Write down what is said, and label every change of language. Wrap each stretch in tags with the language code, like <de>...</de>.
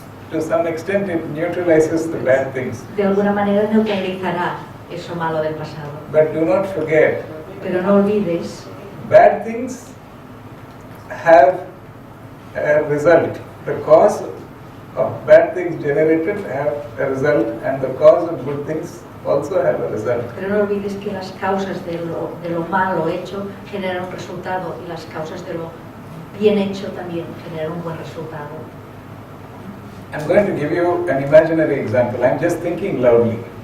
<en>to some extent it neutralizes the bad things.</en> <es>de alguna manera neutralizará eso malo del pasado.</es> <en>But do not forget,</en> <es>Pero no olvides,</es> <en>bad things have a result. The cause of bad things generated have a result, and the cause of good things also have a result.</en> <es>pero no olvides que las causas de lo malo hecho generan un resultado y las causas de lo bien hecho también generan un buen resultado.</es> <en>I'm going to give you an imaginary example. I'm just thinking loudly.</en>